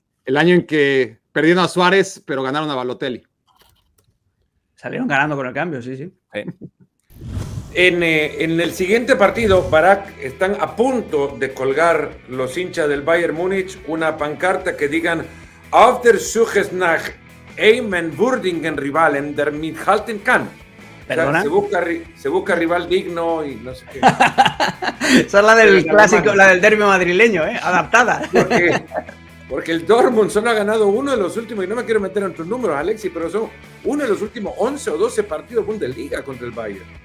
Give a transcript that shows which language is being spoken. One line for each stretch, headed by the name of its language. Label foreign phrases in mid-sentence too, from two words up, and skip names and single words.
Spanish: El año en que perdieron a Suárez, pero ganaron a Balotelli. Salieron ganando con el cambio, sí. En el siguiente partido, Barak, están a punto de colgar los hinchas del Bayern Múnich una pancarta que digan
German: Auf der Suche nach einem würdigen Rivalen, der mithalten kann.
Spanish: ¿Perdona? O sea, se busca rival digno y no sé qué. Esa es la del clásico, la del derbi madrileño, adaptada. Porque el Dortmund solo ha ganado uno de los últimos, y no me quiero meter en tus números, Alexis, pero son uno de los últimos 11 o 12 partidos Bundesliga contra el Bayern.